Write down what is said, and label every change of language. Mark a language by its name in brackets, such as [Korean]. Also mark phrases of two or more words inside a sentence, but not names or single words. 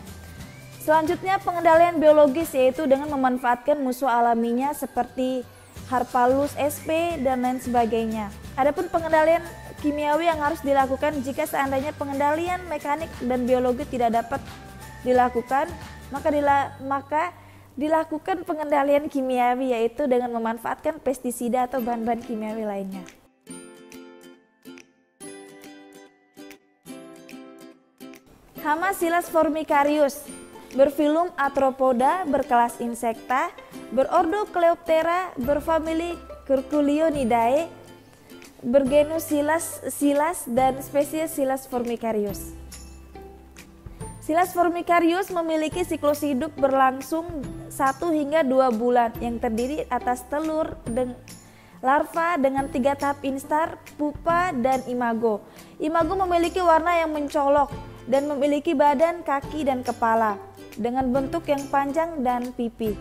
[Indonesian] Selanjutnya pengendalian biologis yaitu dengan memanfaatkan musuh alaminya seperti Harpalus sp dan lain sebagainya. Adapun pengendalian kimiawi yang harus dilakukan jika seandainya pengendalian mekanik dan biologi tidak dapat dilakukan, maka dilakukan pengendalian kimiawi yaitu dengan memanfaatkan pestisida atau bahan-bahan kimiawi lainnya. Hama Silas formicarius, berfilum Arthropoda, berkelas Insecta, berordo Coleoptera, berfamili Curculionidae, bergenus Silas, dan spesies Silas formicarius. Silas formicarius memiliki siklus hidup berlangsung 1 hingga 2 bulan yang terdiri atas telur dan larva dengan 3 tahap instar, pupa, dan imago. Imago memiliki warna yang mencolok dan memiliki badan, kaki, dan kepala dengan bentuk yang panjang dan pipi.